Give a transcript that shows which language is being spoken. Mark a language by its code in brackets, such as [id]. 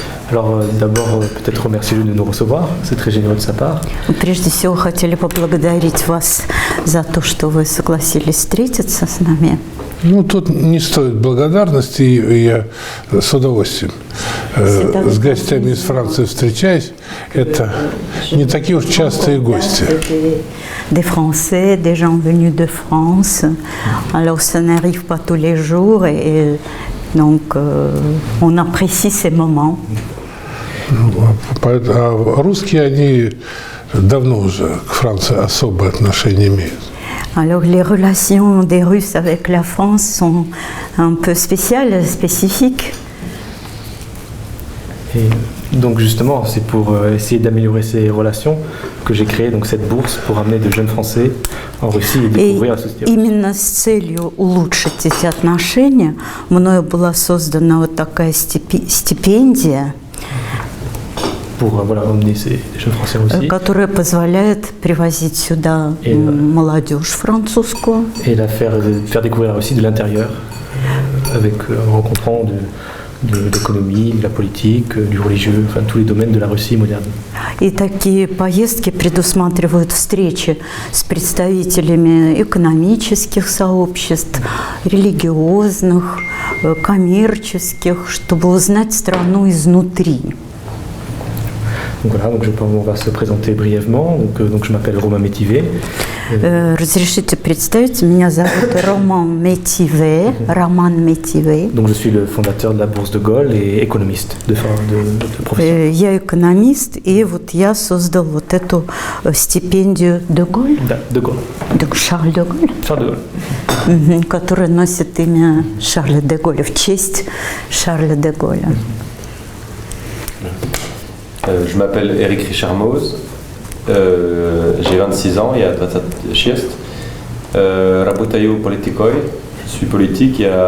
[fr] Alors d'abord, peut-être remercier-le de nous recevoir. C'est très généreux de sa part. [ru] Прежде всего, хотели поблагодарить вас за то, что вы согласились встретиться с нами. Ну, тут не стоит благодарности, и я с удовольствием с гостями из Франции встречаюсь. Это не такие уж частые гости. [fr] Des Français, des gens venus de France. Alors, ça n'arrive pas tous les jours et donc on apprécie ces moments. [ru] А русские, они давно уже к Франции особое отношение имеют. [fr] Alors les relations des Russes avec la France sont un peu spéciales, spécifiques. Et donc justement, c'est pour essayer d'améliorer ces relations que j'ai créé donc cette bourse pour amener de jeunes Français en Russie et découvrir la société. [ru] Именно с целью улучшить эти отношения мною была создана вот такая стипендия, [fr] Pour emmener ces jeunes Français en Russie. [ru] которая позволяет привозить сюда молодежь французскую. [fr] Et la faire découvrir la Russie de l'intérieur, en rencontrant de l'économie, de la politique, du religieux, enfin tous les domaines de la Russie moderne. [ru] И такие поездки предусматривают встречи с представителями экономических сообществ, религиозных, коммерческих, чтобы узнать страну изнутри. [fr] Donc voilà, on va se présenter brièvement. Donc je m'appelle Romain Métivé. [ru] Разрешите представить, меня зовут Роман Métivé, Роман Métivé. [fr] Donc je suis le fondateur de la Bourse de Gaulle et économiste de profession. [ru] Я экономист, и вот я создал вот эту стипендию de Gaulle. Да, de Gaulle. [fr] Donc Шарль де Голль. Charles de Gaulle. [ru] Которая носит имя Шарля де Голля, в честь Шарля де Голля. [fr] Je m'appelle Eric Richard Mose, j'ai 26 ans, [ru] я 26. Работаю политикой, [fr] je suis politique.